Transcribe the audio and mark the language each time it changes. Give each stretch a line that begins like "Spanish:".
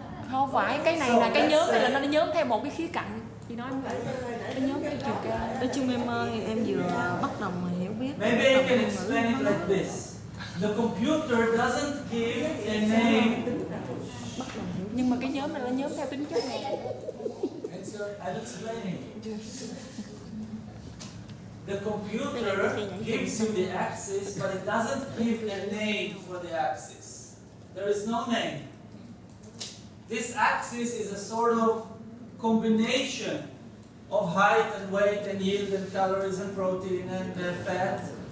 Vietnamese: Không phải, cái này là cái nhóm này là nó nhóm theo một cái khía cạnh. Chị nói vậy, nó nhóm theo chiều cao. Nói chung em ơi, em vừa bắt đầu mà hiểu biết.
English: Maybe I can explain it like this. The computer doesn't give a name.
Vietnamese: Nhưng mà cái nhóm này là nhóm theo tính chất này.
English: I'm explaining. The computer gives you the axis, but it doesn't give a name for the axis. There is no name. This axis is a sort of combination of height and weight and yield and calories and protein and fat.